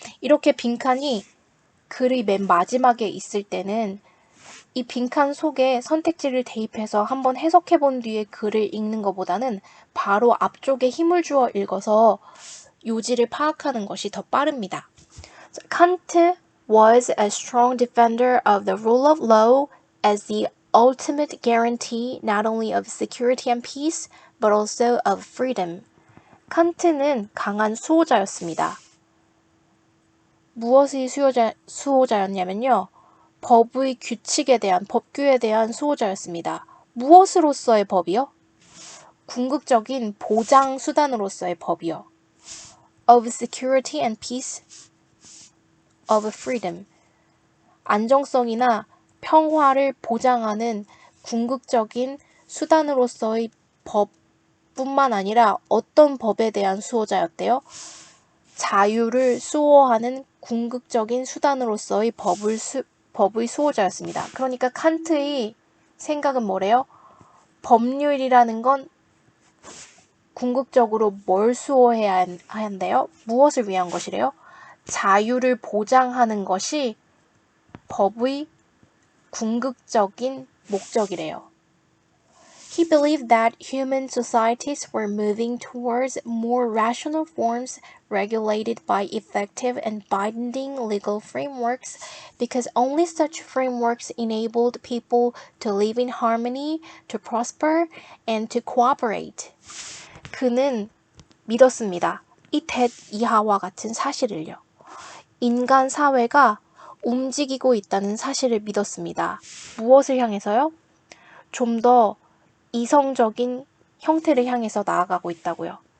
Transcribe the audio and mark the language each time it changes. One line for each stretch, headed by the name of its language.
Korean: 이렇게 빈칸이 글의 맨 마지막에 있을 때는 이 빈칸 속에 선택지를 대입해서 한번 해석해 본 뒤에 글을 읽는 것보다는 바로 앞쪽에 힘을 주어 읽어서 요지를 파악하는 것이 더 빠릅니다.
English: Kant was a strong defender of the rule of law as the ultimate guarantee not only of security and peace, but also of freedom.
Korean: 칸트는 강한 수호자였습니다. 무엇의 수호자였냐면요. 법의 규칙에 대한, 법규에 대한 수호자였습니다. 무엇으로서의 법이요? 궁극적인 보장 수단으로서의 법이요.
English: Of security and peace, of freedom.
Korean: 안정성이나 평화를 보장하는 궁극적인 수단으로서의 법뿐만 아니라 어떤 법에 대한 수호자였대요? 자유를 수호하는 궁극적인 수단으로서의 법의 수호자였습니다. 그러니까 칸트의 생각은 뭐래요? 법률이라는 건 궁극적으로 뭘 수호해야 한대요? 무엇을 위한 것이래요? 자유를 보장하는 것이 법의 궁극적인 목적이래요.
English: He believed that human societies were moving towards more rational forms regulated by effective and binding legal frameworks because only such frameworks enabled people to live in harmony, to prosper, and to cooperate.
Korean: 그는 믿었습니다. 이 이하와 같은 사실을요. 인간 사회가 움직이고 있다는 사실을 믿었습니다. 무엇을 향해서요? 좀 더 이성적인 형태를 향해서 나아가고 있다고요.